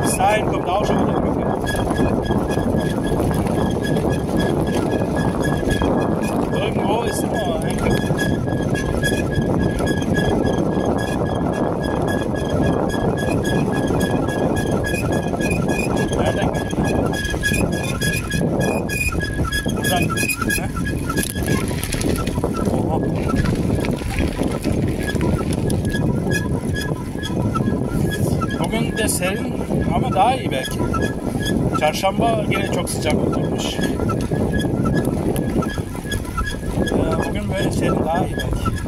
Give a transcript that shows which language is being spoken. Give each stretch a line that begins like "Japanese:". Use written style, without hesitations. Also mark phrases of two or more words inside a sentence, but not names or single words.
German: Bis dahin kommt auch schon wieder Glück. Irgendwo ist immer ein Glück. Ja, danke. Und dann, ne? Oh.
Turkish: Bugün de serin ama daha iyi belki. Çarşamba yine çok sıcak olmuş. Bugün böyle serin daha iyi belki.